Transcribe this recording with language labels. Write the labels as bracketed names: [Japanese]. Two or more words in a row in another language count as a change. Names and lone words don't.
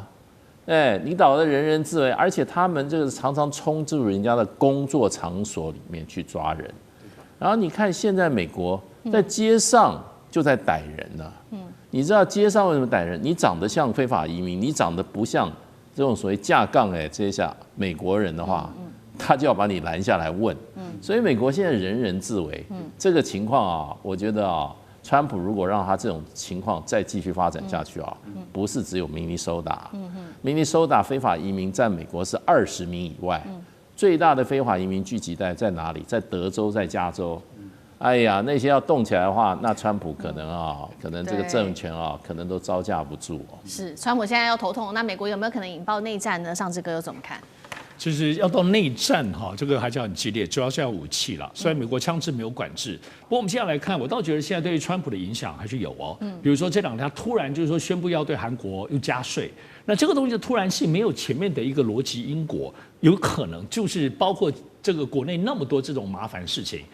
[Chinese] 你搞得人人自危，而且他們這個常常衝入人家的工作場所裡面去抓人，然後你看現在美國在街上就在逮人呢。你知道街上為什麼逮人？你長得像非法移民，你長得不像這種所謂架槓這下美國人的話，他就要把你攔下來問。所以美國現在人人自危，這個情況啊，我覺得啊，川普如果讓他這種情況再繼續發展下去啊，不是只有明尼蘇達，明尼蘇達非法移民在美國是20名以外，最大的非法移民聚集带在哪裡？在德州，在加州。哎呀，那些要動起來的話，那川普可能這個政權可能都招架不住。是，川普現在要頭痛，那美國有沒有可能引爆內戰呢？尚志哥又怎麼看？就是要到內戰這個還是要很激烈，主要是要武器了。雖然美國槍支沒有管制，不過我們現在來看，我倒覺得現在對於川普的影響還是有哦。比如說這兩天他突然就是說宣布要對韓國又加稅，那這個東西的突然性沒有前面的一個邏輯因果，有可能就是包括這個國內那麼多這種麻煩事情。